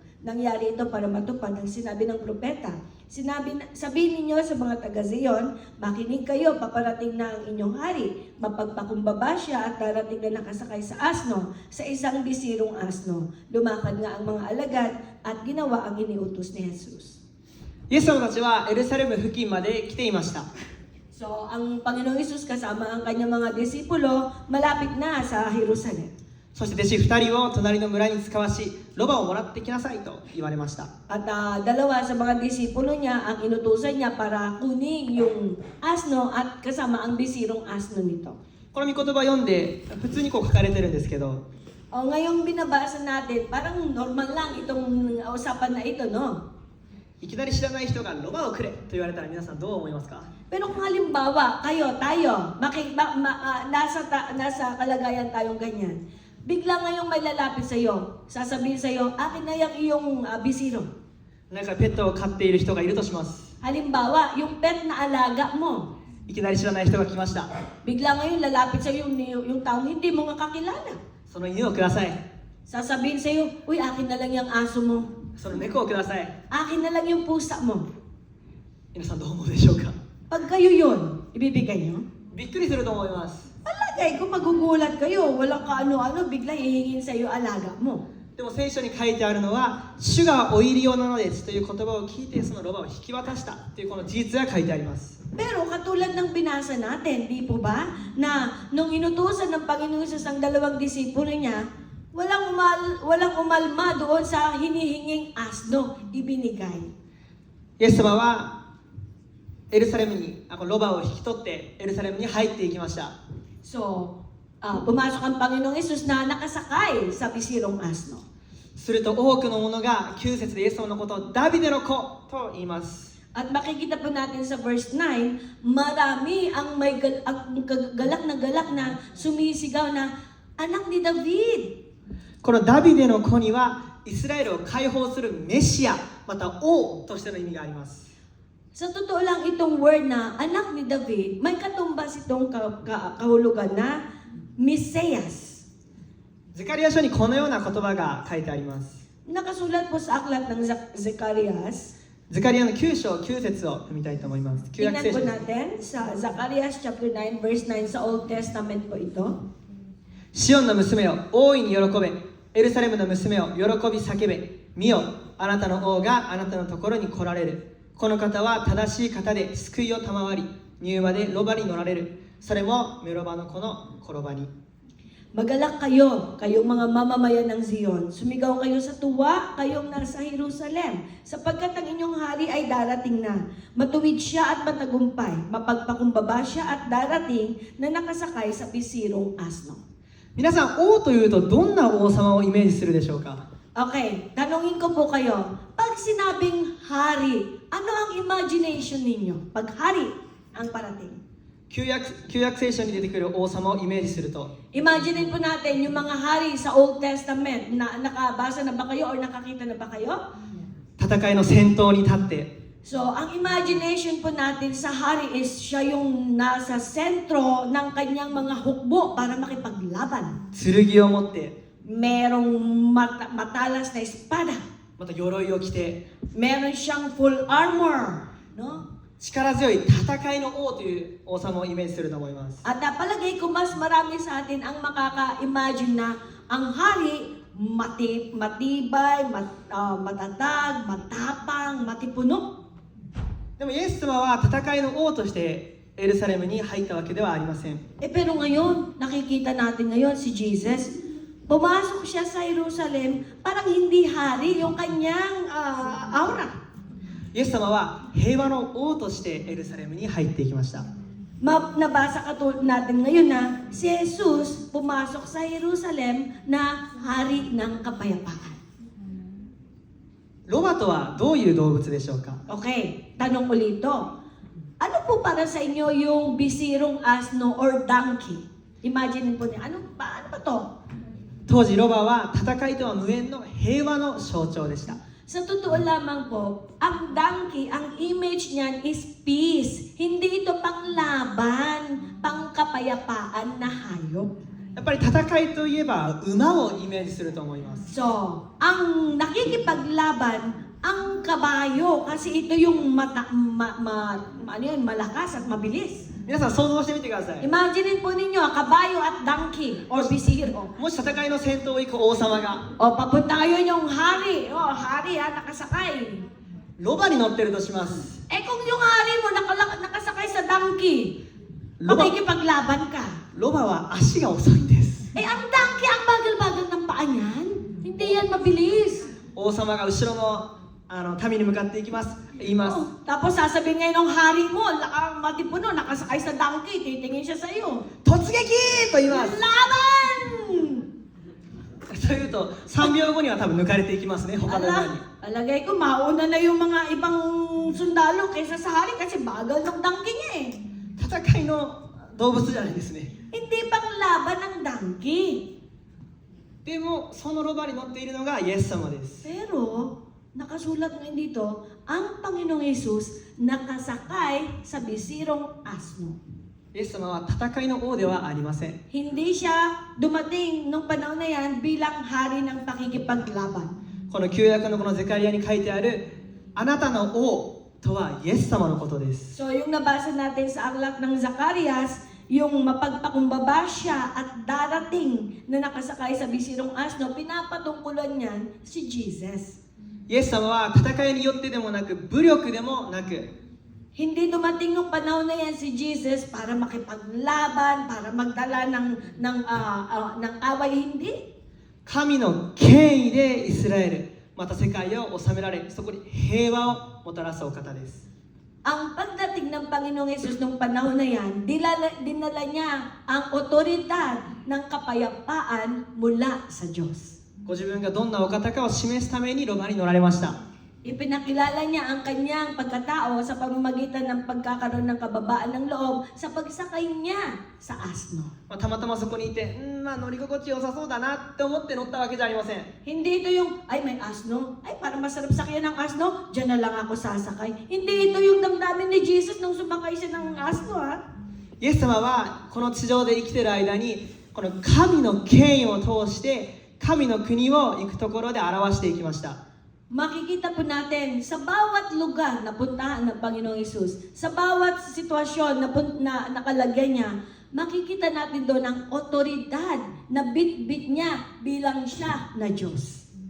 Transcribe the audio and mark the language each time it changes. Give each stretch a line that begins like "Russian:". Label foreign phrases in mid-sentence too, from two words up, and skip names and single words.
Filipino: Nangyari ito para matupad ang sinabi ng propeta. Sabihin ninyo sa mga taga-Zion, makinig kayo, paparating na ang inyong hari. Mapagpakumbaba siya at darating na nakasakay sa asno, sa isang bisirong asno. Lumakad nga ang mga alagad at ginawa ang iniutos ni Jesus.
Japanese: イエス様たちはエルサレム付近まで来ていました。
Filipino: So, ang Panginoong Jesus kasama ang kanyang mga disipulo, malapit na sa Jerusalem.
Japanese: そして弟子2人を隣の村に使わし、ロバをもらってきなさいと言われました。
Filipino: At dalawa sa mga disipulo niya ang inutusan niya para kunin yung asno at kasama ang bisirong asno nito.
Japanese: この御言葉を読んで普通にこう書かれてるんですけど、
Filipino: O ngayong binabasa natin, parang normal lang itong usapan na ito, no?
Japanese: いきなり知らない人がロバをくれと言われたら皆さんどう思いますか？
Filipino: Pero kung halimbawa, tayo, nasa kalagayan tayong ganyan, bigla ngayong may lalapit sa iyo, sasabihin sa iyo, akin na yung iyong bisiro.
Japanese: なんかペットを飼っている人がいるとします。
Filipino: Halimbawa, yung pet na alaga mo,
Japanese: いきなり知らない人が来ました。
Filipino: bigla ngayon lalapit sa iyo yung taong hindi mo nga kakilala.
Japanese: その犬をください。
Filipino: Sasabihin sa iyo, uy, akin na lang yung aso mo.
Japanese: その猫をください。
Filipino: Akin na lang yung pusa mo.
Japanese: 皆さんどう思うでしょうか？
Filipino: Pag kayo yun, ibibigay nyo?
Japanese: びっくりすると思います。
Filipino: Alagay, kung magugulat kayo, walang kaano-ano, bigla hihingin sa iyo alaga mo.
Japanese: でも聖書に書いてあるのは、主がお入り用なのですという言葉を聞いてそのロバを引き渡したというこの事実が書いてあります。
Filipino: Pero katulad ng binasa natin, di po ba, na nung inutusan ng Panginoon Jesus ang dalawang disipulo niya, walang umalma doon sa hinihinging asno, ibinigay.
Japanese: イエス様はエルサレムにロバを引き取ってエルサレムに入っていきました。
Filipino: So, pumasok ang Panginoong Jesus na nakasakay sa bisirong asno.
Japanese: すると多くの者が9節でイエス様のことをダビデの子と言います。
Filipino: At makikita po natin sa verse 9, marami ang may galak na sumisigaw na anak ni David.
Japanese: このダビデの子にはイスラエルを解放するメシアまた王としての意味があります。
Filipino: Sa totoo lang itong word na anak ni David, may katumbas itong kahulugan na Mesias.
Japanese: ゼカリヤ書にこのような言葉が書いてあります。
Filipino: Nakasulat po sa aklat ng Zacarias.
Japanese: ゼカリヤの9章9節を読みたいと思います。旧約
Filipino: Tingnan
Japanese: 聖
Filipino: po
Japanese: 書です。
Filipino: natin sa Zacarias
English: chapter 9 verse 9
Filipino: sa
English: Old Testament
Filipino: po ito.
Japanese: シオンの娘よ、大いに喜べ。エルサレムの娘よ、喜び叫べ。見よ、あなたの王があなたのところに来られる。この方は正しい方で救いを賜り、柔和でロバに乗られる。それもメロバの子の転ばに。
Filipino: Magalak kayo, kayong mga mamamayan ng Zion. Sumigaw kayo sa tuwa, kayong nasa Jerusalem. Sapagkat ang inyong hari ay darating na. Matuwid siya at matagumpay. Mapagpakumbaba siya at darating na nakasakay sa bisirong asno.
Japanese: 皆さん、王というとどんな王様をイメージするでしょうか？
Filipino: Okay, tanungin ko po kayo. Pag sinabing hari, ano ang imagination ninyo? Pag hari ang parating.
Japanese: 旧約聖書に出てくる王様をイメージすると、
Filipino: Imagine po natin yung mga hari sa
English: Old Testament.
Filipino: Nakabasa na ba kayo or nakakita na ba kayo?
Japanese: 戦いの先頭に立って、
Filipino: So, ang imagination po natin sa hari is siya yung nasa sentro ng kanyang mga hukbo para makipaglaban.
Japanese: 剣を持って、
Filipino: Merong matalas na espada.
Japanese: また鎧を着て、
Filipino: Meron siyang
English: full armor.
Filipino: No?
Japanese: 力強い戦いの王という王様をイメージすると思います。
Filipino: At palagay ko mas marami sa atin ang makaka-imagine na ang hari matibay, matatag, matapang, matipuno.
Japanese: でもイエス様は戦いの王としてエルサレムに入ったわけではありません。
Filipino: Pero ngayon, nakikita natin ngayon si Jesus, pumasok siya sa Jerusalem, parang hindi hari yung kanyang aura.
Japanese: イエス様は平和の王としてエルサレムに入っていきました。
Filipino: Nabasa natin ngayon na si Jesus pumasok sa Jerusalem na hari ng kapayapaan.
Japanese: ロバとはどういう動物でしょうか？
Filipino: Okay, tanong ulit to. Ano po para sa inyo yung bisirong asno
English: or donkey?
Filipino: Imagine po niyo, ano ba to?
Japanese: 当時ロバは戦いとは無縁の平和の象徴でした。
Filipino: Sa totoo lamang po, ang donkey, ang image niyan is peace. Hindi ito panglaban, pangkapayapaan na hayop.
Japanese: やっぱり戦いといえば馬をイメージすると思います。
Filipino: So, ang nakikipaglaban, ang kabayo, kasi ito yung malakas at mabilis.
Japanese: 皆さん想像してみてください。
Filipino: Imagine po ninyo, kabayo at
English: donkey or
Filipino: bisiro.
Japanese: もし戦いの先頭を行く王様が
Filipino: O, papunta kayo yung hari. O, hari ha, nakasakay.
Japanese: ロバに乗ってるとします。
Filipino: Eh kung yung hari mo nakasakay sa donkey, Loba. makikipaglaban ka.
Japanese: ロバは足が遅いんです。
Filipino: Eh ang donkey, ang bagal-bagal ng paa niyan. Hindi yan mabilis.
Japanese: 王様が後ろの民に向かっていきます。言います。
Filipino: Oh, tapos sasabihin ngayon ng hari mo, matipuno, nakasakay sa donkey, titingin siya sa iyo.
Japanese: 突撃と言います。
Filipino: Laban!
Japanese: というと3秒後には多分抜かれていきますね。他の馬に。
Filipino: Alagay ko, mauna na yung mga ibang sundalo kaysa sa hari kasi bagal ng donkey niya eh.
Japanese: 戦いの動物じゃないですね。
Filipino: Hindi pang laban ng donkey.
Japanese: でもそのロバに乗っているのがイエス様です。
Filipino: Pero, nakasulat ngayon dito, ang Panginoong Yesus nakasakay sa bisirong asno.
Japanese: イエス様は戦いの王ではありません。
Filipino: Hindi siya dumating nung panahon na yan bilang hari ng pakikipaglaban.
Japanese: この旧約のこのゼカリアに書いてあるあなたの王とはイエス様のことです。
Filipino: So, yung nabasa natin sa aklat ng Zacarias, yung mapagpakumbaba siya at darating na nakasakay sa bisirong asno, pinapatungkulan niyan si Jesus.
Japanese: イエス様は戦いによってでもなく武力でもなく
Filipino: Hindi dumating nung panahon na yan si Jesus para makipaglaban, para magdala ng away, hindi.
Japanese: 神の権威でイスラエルまた世界を治められそこに平和をもたらすお方です。
Filipino: Ang pagdating ng Panginoong Yesus nung panahon na yan, dinala niya ang otoridad ng kapayapaan mula sa Diyos.
Japanese: ご自分がどんなお方かを示すためにロバに乗られました。
Filipino: Ipinakilala niya ang kanyang pagkatao sa pamamagitan ng pagkakaroon ng kababaan ng loob sa pagsakay niya sa asno.
Japanese: たまたまそこにいて乗り心地良さそうだなって思って乗ったわけじゃありません。
Filipino: Hindi ito yung, ay may asno, ay parang masarap sakyan ng asno, dyan na lang ako sasakay. Hindi ito yung damdamin ni Jesus nung sumakay siya ng asno ha.
Japanese: イエス様はこの地上で生きている間にこの神の権威を通して神の国を行くところで表していきました。
Filipino: Makikita po natin sa bawat lugar na puntahan ng Panginoong Yesus, sa bawat sitwasyon na nakalagay niya, makikita natin doon ang otoridad na bit-bit niya bilang siya na Diyos.